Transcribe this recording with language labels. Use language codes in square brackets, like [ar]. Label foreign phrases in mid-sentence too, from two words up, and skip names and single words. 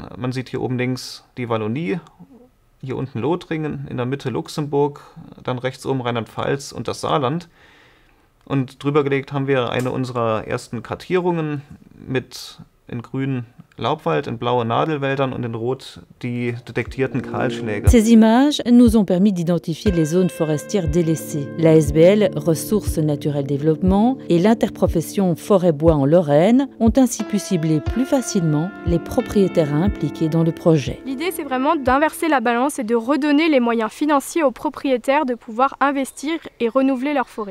[de] Man sieht hier oben links die Wallonie, hier unten Lothringen, in der Mitte Luxemburg, dann rechts oben Rheinland-Pfalz und das Saarland. Und drüber gelegt haben wir eine unserer ersten Kartierungen mit in grün Laubwald, in blaue Nadelwäldern und in rot die detektierten Kahlschläge. [fr] Ces images nous ont permis d'identifier les zones forestières délaissées. L'ASBL Ressources Naturelles Développement et l'interprofession Forêt-Bois en Lorraine ont ainsi pu cibler plus facilement les propriétaires impliqués dans le projet. L'idée, c'est vraiment d'inverser la balance et de redonner les moyens financiers aux propriétaires de pouvoir investir et renouveler leur forêt.